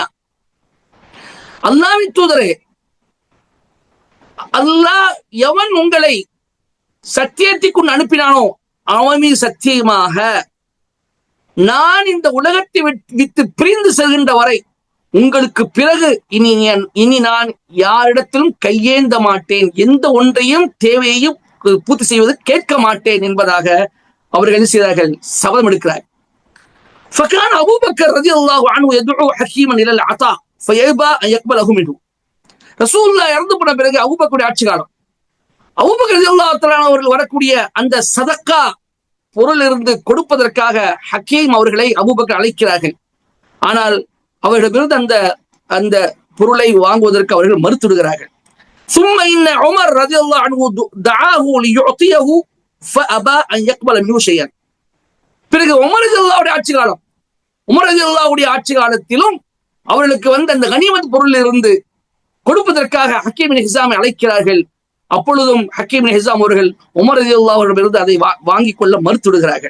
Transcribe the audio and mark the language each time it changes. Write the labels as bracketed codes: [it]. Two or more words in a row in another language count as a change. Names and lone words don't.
[ta] அல்லாஹ்வின் தூதரே, அல்லாஹ் எவன் உங்களை சத்தியத்திற்கு அனுப்பினானோ அவன் மீது சத்தியமாக நான் இந்த உலகத்தை விட்டு பிரிந்து செல்கின்ற வரை உங்களுக்கு பிறகு இனி நான் யாரிடத்திலும் கையேந்த மாட்டேன், எந்த ஒன்றையும் தேவையையும் பூர்த்தி செய்வது கேட்க மாட்டேன் என்பதாக அவர்கள் என்ன செய்தார்கள்? சபதம் எடுக்கிறார். [ar] فكان أبو بكر رضي الله عنه يدعو حكيما إلى العطاء فيأبى أن يقبله منه. [ta] ரசூலுல்லாஹ் இறந்து போன பிறகு அபூபக்கருடைய ஆட்சி காலம். அபூபக்கர் [ar] رضي الله تعالى [ta] அவர்கள் வரக்கூடிய அந்த சதக்கா பொருள் இருந்து கொடுப்பதற்காக ஹக்கீம் அவர்களை அபூபக்கர் அழைக்கிறார்கள். ஆனால் அவர்களிடமிருந்து அந்த அந்த பொருளை வாங்குவதற்கு அவர்கள் மறுத்துவிடுகிறார்கள். [ar] ثم إن عمر رضي الله عنه دعاه ليعطيه فأبى أن يقبل منه شيئا. [ta] பிறகு உமர் ரலியல்லாஹுடைய ஆட்சி காலம், உமர் ரலியல்லாஹுடைய ஆட்சி காலத்திலும் அவர்களுக்கு வந்த அந்த கனிமத் பொருளில் இருந்து கொடுப்பதற்காக ஹக்கீம் பின் ஹிஸாமை அழைக்கிறார்கள். அப்பொழுதும் ஹக்கீம் பின் ஹிஸாம் அவர்கள் உமர் [ar] رضي الله عنه [ta] அதை வாங்கிக் கொள்ள மறுத்துவிடுகிறார்கள்.